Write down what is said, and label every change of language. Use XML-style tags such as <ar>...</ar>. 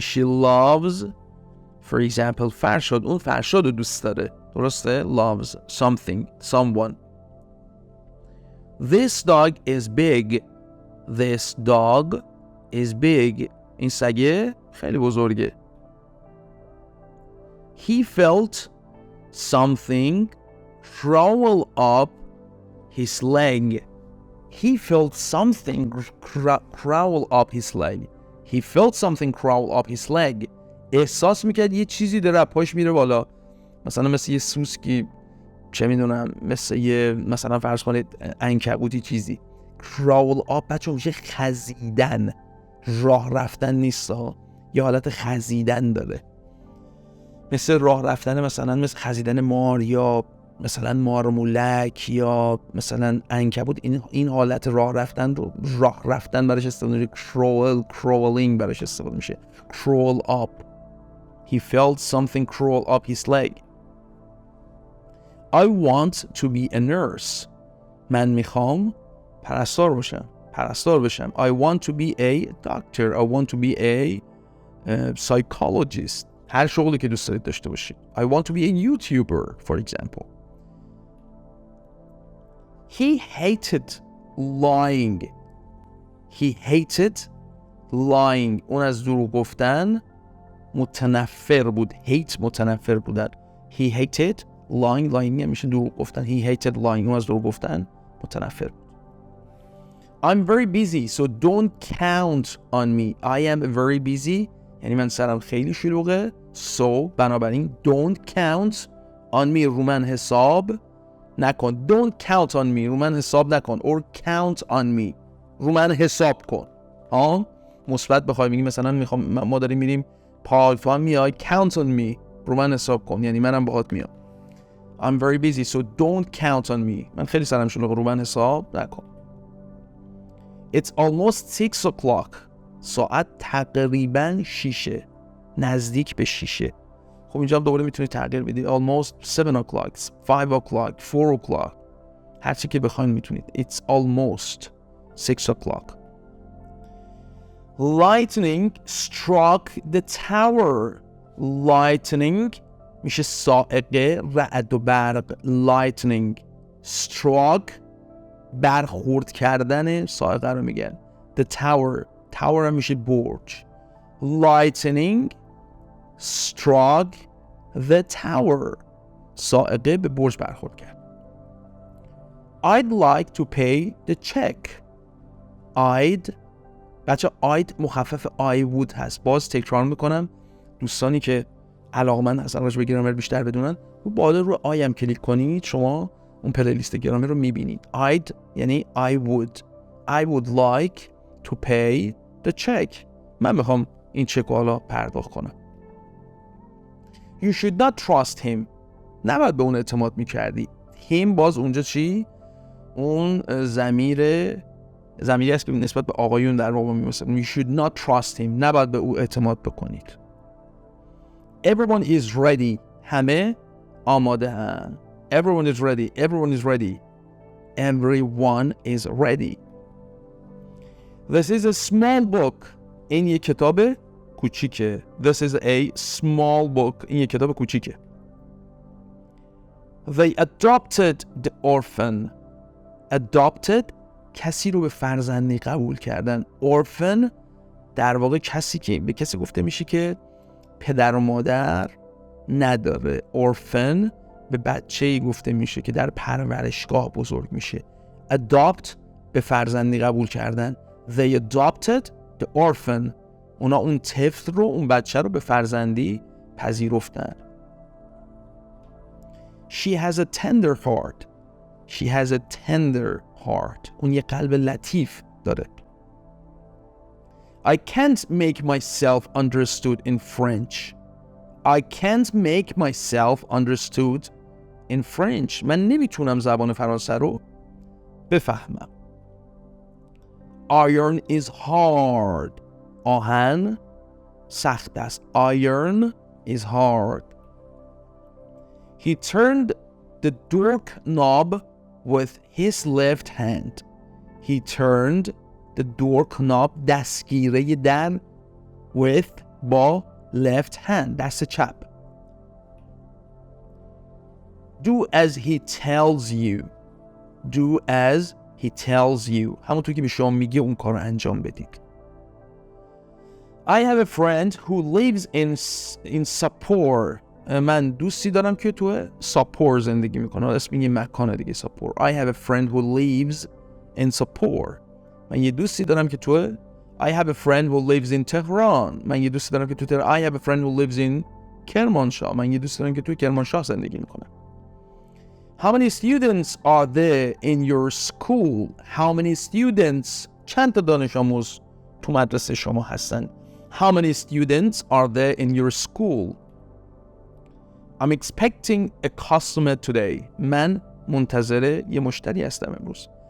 <en>She loves for example Farshad.</en> <fa>اون فرشاد رو دوست داره، درسته؟</fa> <en>loves something, someone. This dog is big. This dog is big.</en> <fa>این سگه خیلی بزرگه.</fa> <en>He felt something crawl up his leg. He felt something crawl up his leg. He felt something crawl up his leg.</en> <fa>احساس میکرد یه چیزی داره پاش میره بالا، مثلا مثل یه سوسکی، چه میدونم، مثل یه مثلا فرض کنید عنکبوتی چیزی.</fa> <en>crawl up</en> <fa>بچه میشه خزیدن، راه رفتن نیست ها، یه حالت خزیدن داره، مثل راه رفتن، مثلا مثل خزیدن مار یا مثلا مارمولک یا مثلا عنکبوت. این حالت راه رفتن رو راه رفتن براش استفاده میشه.</fa> <en>crawling</en> <fa>براش استفاده میشه.</fa> <en>crawl up. He felt something crawl up his leg. I want to be a nurse.</en> <fa>من میخوام پرستار بشم.</fa> <en>I want to be a doctor. I want to be a psychologist.</en> <fa>هر شغلی که دوست دارید داشته باشید.</fa> <en>I want to be a YouTuber, for example. He hated lying. He hated lying.</en> <fa>اون از دروغ گفتن متنفر بود.</fa> <en>hate</en> <fa>متنفر بودن.</fa> <en>He hated lying. lying</en> <fa>میشه دروغ گفتن.</fa> <en>He hated lying.</en> <fa>اون از دروغ گفتن متنفر بود.</fa> <en>I'm very busy, so don't count on me. I am very busy.</en> <fa>یعنی من سرم خیلی شلوغه.</fa> <en>So</en> <fa>بنابراین</fa> <en>don't count on me.</en> <fa>رو من حساب نکن.</fa> <en>Don't count on me.</en> <fa>رو من حساب نکن.</fa> <en>Or count on me.</en> <fa>رو من حساب کن. مثبت بخوای بگیم مثلا ما داریم میریم پارک میای</fa> <en>count on me.</en> <fa>رو من حساب کن، یعنی منم باهات میام.</fa> <en>I'm very busy, so don't count on me.</en> <fa>من خیلی سرم شلوغه، رو من حساب نکن.</fa> <en>It's almost 6 o'clock.</en> <fa>ساعت تقریباً 6، نزدیک به 6. خب اینجا هم دوباره میتونید تغییر بدید.</fa> <en>Almost 7 o'clock, 5 o'clock, 4 o'clock.</en> <fa>هر چی که بخواید میتونید.</fa> <en>It's almost 6 o'clock. Lightning struck the tower. Lightning</en> <fa>میشه صاعقه، رعد و برق.</fa> <en>Lightning struck</en> <fa>برخورد کردن، صاعقه رو میگن.</fa> <en>The tower. tower</en> <fa>هم میشه برج.</fa> <en>Lightning struck the tower.</en> <fa>صاعقه به برج برخورد کرد.</fa> <en>I'd like to pay the check.</en> <fa>بچه I'd مخفف I would هست. باز تکرار میکنم دوستانی که علاقمند هستن راجع به گرامر بیشتر بدونن، رو بالا رو آی هم کلیک کنید شما اون پلیلیست گرامر رو میبینید.</fa> <en>I'd یعنی I would like to pay the check.</en> <fa>من میخوام این چک رو حالا پرداخت کنم.</fa> <en>You should not trust him.</en> <fa>نباید به اون اعتماد میکردی. him باز اونجا چی؟ اون ضمیری است که نسبت به آقایون در واقع میمثل.</fa> <en>You should not trust him.</en> <fa>نباید به او اعتماد بکنید.</fa> <en>Everyone is ready.</en> <fa>همه آماده هستند.</fa> <en>Everyone is ready. Everyone is ready. Everyone is ready. This is a small book.</en> <fa>این یک کتاب کوچیکه.</fa> <en>This is a small book.</en> <fa>این یک کتاب کوچیکه.</fa> <en>They adopted the orphan.</en> <fa>Adopted کسی رو به فرزندی قبول کردن. Orphan در واقع کسی که به کسی گفته میشه که پدر و مادر نداره. Orphan به بچه‌ای گفته میشه که در پرورشگاه بزرگ میشه. Adopt به فرزندی قبول کردن.</fa> <en>They adopted the orphan.</en> <fa>اونا اون طفل رو، اون بچه رو به فرزندی پذیرفتن.</fa> <en>She has a tender heart. She has a tender heart.</en> <fa>اون یه قلب لطیف داره.</fa> <en>I can't make myself understood in French. I can't make myself understood in French.</en> <fa>من نمیتونم زبان فرانسه رو بفهمم.</fa> <en>Iron is hard.</en> <fa>آهن سخت است.</fa> <en>Iron is hard. He turned the door knob with his left hand. He turned the door knob</en> <fa>دستگیره در</fa> <en>with با left hand</en> <fa>دست چپ.</fa> <en>Do as he tells you. Do as he tells you.</en> <fa>همونطور که به شما میگه اون کار رو انجام بدید.</fa> <en>I have a friend who lives in Sapor.</en> <fa>من دوستی دارم که تو ساپور زندگی میکنه. اسم این مکانه دیگه ساپور.</fa> <en>I have a friend who lives in Sapor.</en> <fa>من یه دوستی دارم که تو</fa> <en>I have a friend who lives in Tehran.</en> <fa>من یه دوستی دارم که تو تهران.</fa> <en>I have a friend who lives in Kermanshah.</en> <fa>من یه دوستی دارم که تو کرمانشاه زندگی میکنه.</fa> <en>How many students are there in your school? How many students</en> <fa>چند تا دانش آموز تو مدرسه شما هستن؟</fa> <en>How many students are there in your school? I'm expecting a customer today.</en> <fa>من منتظر یه مشتری هستم امروز.</fa>